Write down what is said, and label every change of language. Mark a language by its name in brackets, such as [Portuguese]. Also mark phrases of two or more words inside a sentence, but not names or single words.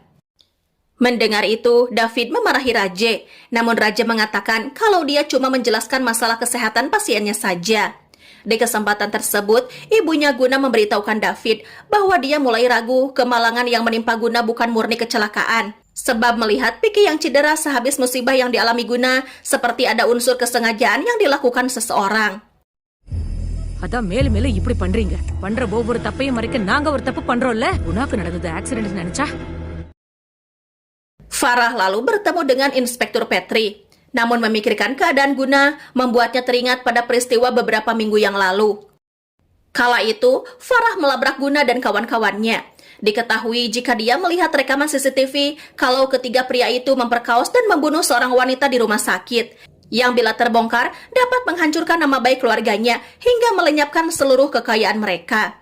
[Indonesian] Mendengar itu, David memarahi Raje, namun Raje mengatakan kalau dia cuma menjelaskan masalah kesehatan pasiennya saja. Di kesempatan tersebut, ibunya Guna memberitahukan David bahwa dia mulai ragu kemalangan yang menimpa Guna bukan murni kecelakaan. Sebab melihat Vicky yang cedera sehabis musibah yang dialami Guna, seperti ada unsur kesengajaan yang dilakukan seseorang. [Tamil] அதான் மேல மேல இப்படி பண்றீங்க. பண்ற ஒவ்வொரு தப்பையும் மறைக்க நாங்க ஒரு தப்பு பண்றோம்ல. குணாக்கு நடந்தது ஆக்சிடென்ட் நினைச்சா. [Indonesian] Farah lalu bertemu dengan Inspektur Petri. Namun memikirkan keadaan Guna membuatnya teringat pada peristiwa beberapa minggu yang lalu. Kala itu, Farah melabrak Guna dan kawan-kawannya. Diketahui jika dia melihat rekaman CCTV kalau ketiga pria itu memperkaos dan membunuh seorang wanita di rumah sakit, yang bila terbongkar dapat menghancurkan nama baik keluarganya hingga melenyapkan seluruh kekayaan mereka.